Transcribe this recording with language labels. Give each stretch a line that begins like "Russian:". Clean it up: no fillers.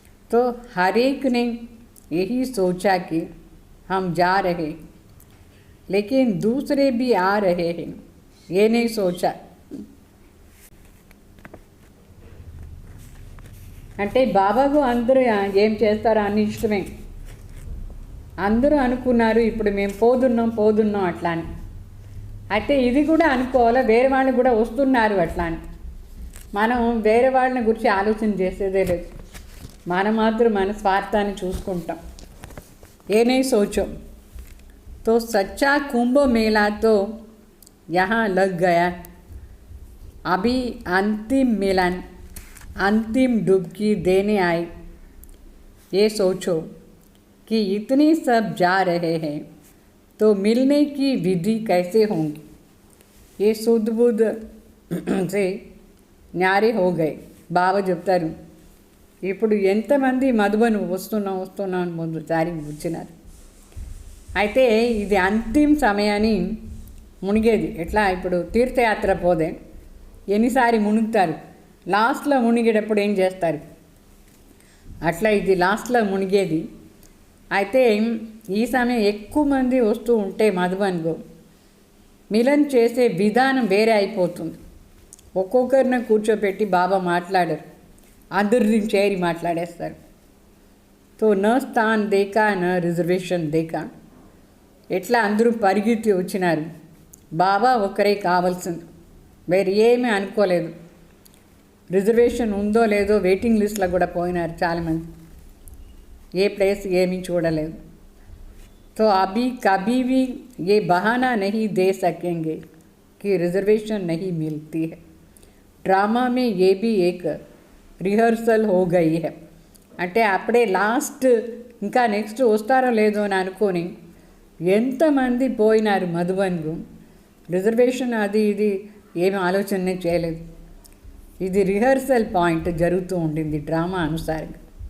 Hindi: तो हर एक ने यही सोचा कि हम जा रहे, लेकिन दूसरे भी आ रहे हैं, ये नहीं सोचा.
Telugu: అంటే బాబాకు అందరూ ఏం చేస్తారో అన్ని ఇష్టమే. అందరూ అనుకున్నారు ఇప్పుడు మేము పోదున్నాం అట్లా అని. అయితే ఇది కూడా అనుకోవాలా, వేరే వాళ్ళు కూడా వస్తున్నారు అట్లా అని. మనం వేరే వాళ్ళని గురించి ఆలోచన చేసేదే లేదు. మనం మాత్రం మన స్వార్థాన్ని చూసుకుంటాం.
Hindi: ये नहीं सोचो। तो सच्चा कुंभ मेला तो यहाँ लग गया। अभी अंतिम मिलन, अंतिम डुबकी देने आए। ये सोचो कि इतने सब जा रहे हैं तो मिलने की विधि कैसे होंगी। ये शुद्ध बुद्ध से न्यारे हो गए।
Telugu: బాబా చెప్తారు, ఇప్పుడు ఎంతమంది మధుబను వస్తున్నా అని ముందుసారి వచ్చినారు. అయితే ఇది అంతిమ సమయాన్ని మునిగేది ఎట్లా, ఇప్పుడు తీర్థయాత్ర పోదే ఎన్నిసారి మునుగుతారు, లాస్ట్లో మునిగేటప్పుడు ఏం చేస్తారు, అట్లా ఇది లాస్ట్లో మునిగేది. అయితే ఈ సమయం ఎక్కువ మంది వస్తూ ఉంటే మధుబన్కు మిలన్ చేసే విధానం వేరే అయిపోతుంది. ఒక్కొక్కరిని కూర్చోపెట్టి బాబా మాట్లాడరు, అందరిని చేరి మాట్లాడేస్తారు.
Hindi: తో న స్థాన్ దేకా న రిజర్వేషన్ దేకా,
Telugu: ఎట్లా అందరూ పరిగెత్తి వచ్చినారు. బాబా ఒక్కరే కావాల్సింది, వేరే ఏమీ అనుకోలేదు. రిజర్వేషన్ ఉందో లేదో వెయిటింగ్ లిస్ట్లో కూడా పోయినారు చాలామంది, ఏ ప్లేస్ ఏమీ చూడలేదు.
Hindi: तो अभी कभी भी ये बहाना नहीं दे सकेंगे कि रिजर्वेशन नहीं मिलती है. ड्रामा में ये भी एक रिहर्सल हो गई है.
Telugu: అంటే అప్పుడే లాస్ట్ ఇంకా నెక్స్ట్ వస్తారో లేదో అని అనుకొని ఎంతమంది పోయినారు మధుబన్కు. రిజర్వేషన్ అది ఇది ఏమి ఆలోచనే చేయలేదు. ఇది రిహర్సల్ పాయింట్ జరుగుతూ ఉండింది డ్రామా అనుసారంగా.